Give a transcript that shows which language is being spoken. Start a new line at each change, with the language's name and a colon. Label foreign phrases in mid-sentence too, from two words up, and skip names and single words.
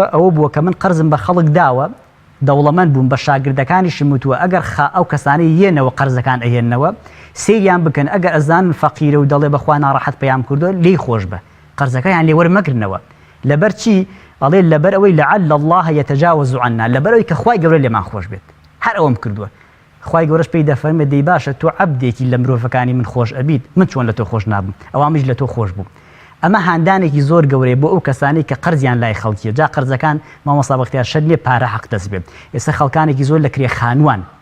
Central Kurdish: ئەوە بووە کە من قەرزم بە خەڵک داوە دەوڵەمەند بووم بە شاگردەکانیشم وتووە ئەگەر ئەو کەسانەی یێنەوە قەرزەکان ئەهێننەوە سەیریان بکەن ئەگەر ئەزانن فەقیرە و دەڵێ بەخوا ناڕەحەت پەیام کردووە لێی خۆش بە قەرزەکەیان لێ وەرمەگرنەوە لەبەر چی ئەڵێ لەبەر ئەوەی
Arabic: لعل الله يتجاوز عنا
Central Kurdish: لەبەر ئەوەی کە خوای گەورە لێمان خۆش بێت هەر ئەوەم کردووە خوای گەورەش پێی دەفەرمێ دەی باشە تۆ عەبدێکی لە مرۆڤەکانی من خۆش ئەبیت من چۆن لە تۆ خۆش نابم ئەوامش لە تۆ خۆش بوو ئەمە هاندانێکی زۆر گەورەیە بۆ ئەو کەسانی کە قەرزیان لای خەڵکیە جا قەرزەکان مامۆستا بەختیار شەر نییە پارە حەق دەست بێت ئێستا خەڵکانێکی زۆر لە کرێخانوان